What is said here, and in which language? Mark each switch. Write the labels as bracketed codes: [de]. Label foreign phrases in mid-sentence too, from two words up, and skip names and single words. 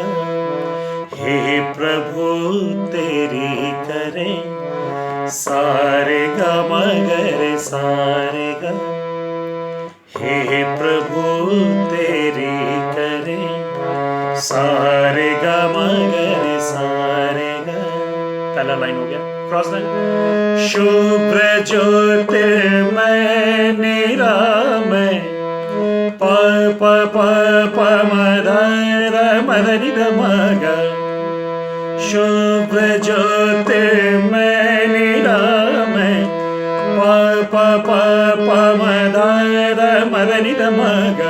[hi] हे प्रभु तेरी करे, सारे ग मगर सारे ग। हे प्रभु तेरी करे, सारे ग मगर सारे ग। पहला लाइन हो गया, क्रॉस लाइन। [sa] शुभ्र ज्योतिर्मय निरामय, प प प प म ध र म ध नि ध म ग। शुभ्र ज्योतिर्मय निरामय, प प प प म ध र म ध नि ध म ग।